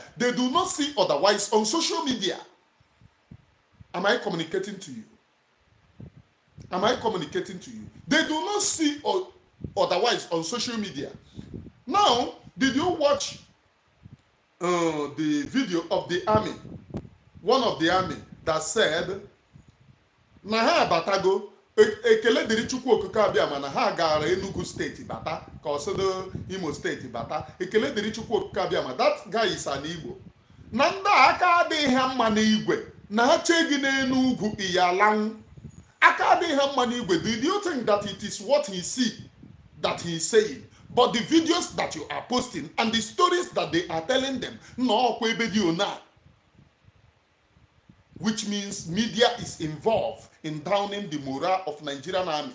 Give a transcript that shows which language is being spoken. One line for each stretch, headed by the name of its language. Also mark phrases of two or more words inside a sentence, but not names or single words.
English: They do not see otherwise on social media. Am I communicating to you? Am I communicating to you? They do not see otherwise on social media. Now, did you watch the video of the army? One of the army that said,
Igbo: na ha batago ekele diri chukwu okuko abịama na ha gara Enugu steeti bata ka osodo Imo steeti bata ekele diri chukwu okuko abịama.
English: That guy is an Igbo.
Igbo: na ndị aka adịghị ha mma n'igwe na ha chee gị n'elu ugwu iyalanwu aka adịghị ha mma n'igwe.
English: Do you think that it is what he see that he is saying, but the videos that you are posting and the stories that they are telling them, no video now, which means media is involved in downing the morale of Nigerian army.